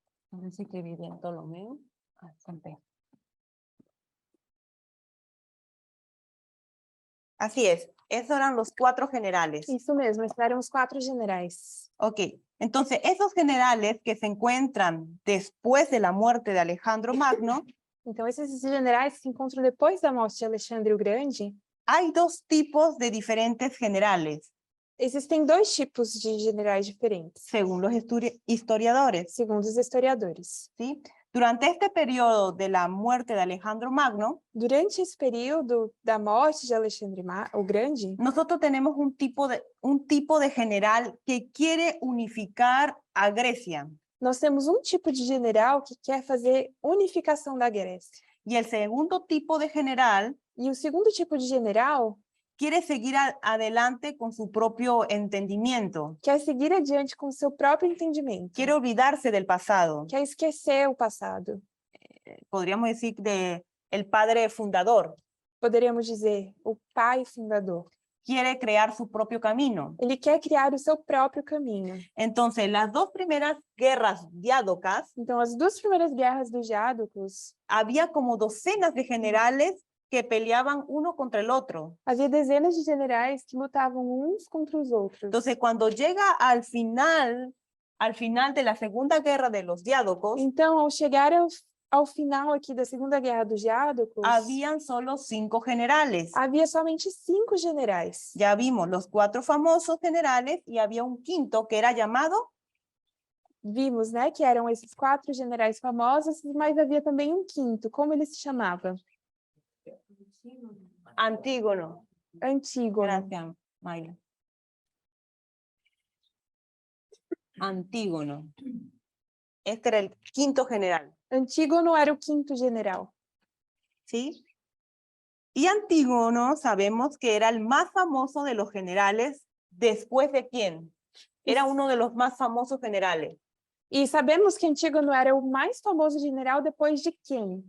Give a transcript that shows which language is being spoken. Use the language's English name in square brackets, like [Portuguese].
[Spanish] No sé si escribí bien Ptolomeo. Así es, esos eran los 4 generales. [Portuguese] Isso mesmo, esses eram os 4 generais. [Spanish] Ok, entonces esos generales que se encuentran después de la muerte de Alejandro Magno, [Portuguese] Então, esses generais que se encontram depois da morte de Alexandre o Grande, [Spanish] hay 2 tipos de diferentes generales, [Portuguese] existem 2 tipos de generais diferentes, [Spanish] según los historiadores, [Portuguese] segundo os historiadores. [Spanish] ¿sí? Durante este periodo de la muerte de Alejandro Magno, [Portuguese] Durante esse período da morte de Alexandre o Grande, [Spanish] nosotros tenemos un tipo de general que quiere unificar a Grecia. [Portuguese] nós temos um tipo de general que quer fazer unificação da Grécia. [Spanish] Y el segundo tipo de general [Portuguese] E o segundo tipo de general [Spanish] quiere seguir adelante con su propio entendimiento. [Portuguese] quer seguir adiante com o seu próprio entendimento. [Spanish] Quiere olvidarse del pasado. [Portuguese] Quer esquecer o passado. [Spanish] Podríamos decir de el padre fundador. [Portuguese] Poderíamos dizer, o pai fundador. [Spanish] Quiere crear su propio camino. [Portuguese] Ele quer criar o seu próprio caminho. [Spanish] Entonces, las 2 primeras guerras diádocas, [Portuguese] Então, as 2 primeiras guerras dos diádocos, [Spanish] había como docenas de generales que peleaban uno contra el otro. [Portuguese] havia dezenas de generais que lutavam uns contra os outros. [Spanish] Entonces, cuando llega al final de la Segunda Guerra de los Diádocos, [Portuguese] Então, ao chegar ao final aqui da Segunda Guerra dos Diádocos, [Spanish] habían solo 5 generales. [Portuguese] havia somente 5 generais. [Spanish] Ya vimos los 4 famosos generales y había un quinto que era llamado [Portuguese] Vimos, né, que eram esses 4 generais famosos, mas havia também um quinto. Como ele se chamava? Antígono. Antígono. [Spanish] Gracias, Mayla. Antígono. Este era el quinto general. [Portuguese] Antígono era o quinto general. [Spanish] ¿sí? Y Antígono sabemos que era el más famoso de los generales, ¿después de quién? Era uno de los más famosos generales. [Portuguese] E sabemos que Antígono era o mais famoso general depois de quem?